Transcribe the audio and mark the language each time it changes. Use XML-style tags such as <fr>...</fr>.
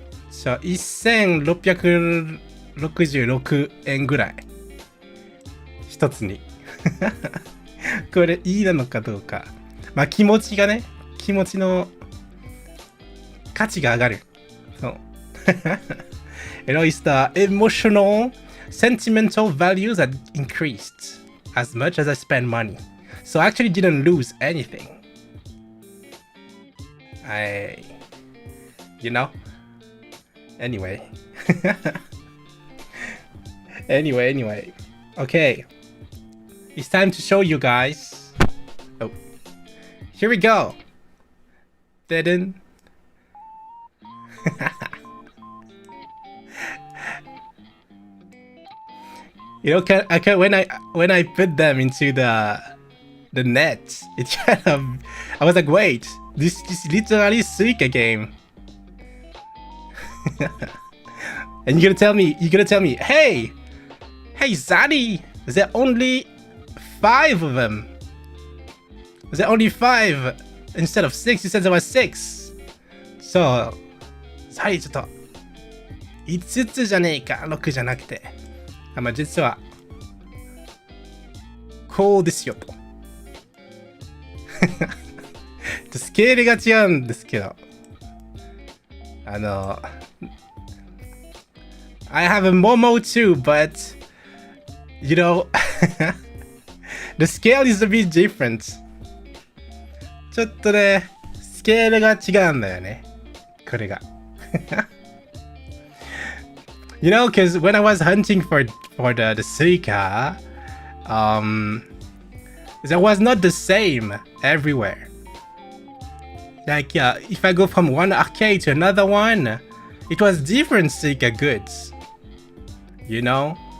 <ja>So 1666円ぐらい一つにこれいいなのかどうか。まあ気持ちの価値が上がる。そう。</ja> <en>You know, it's the emotional, sentimental values that increased as much as I spend money. So I actually didn't lose anything. You know? Anyway. Anyway. Okay. It's time to show you guys. Oh. Here we go. Didn't. You know, when I put them into the net, it kind of, I was like, wait, this is literally Suica game. And you're gonna tell me, hey, Zaddy, there are only 5 of them. There are only 5 instead of 6. You said there was 6.</en> <ja>So, Zaddy, ちょっと5つじゃねえか、6じゃなくて。まあ実はこうですよと。スケールが違うんですけど、</ja> <en>I have a Momo too, but you know, the scale is a bit different.</en> <ja>ちょっとね、スケールが違うんだよね。これが。</ja> <en>You know, because when I was hunting for the Suica, that was not the same everywhere. Like, if I go from one arcade to another one, it was different Suika goods. You know?</en>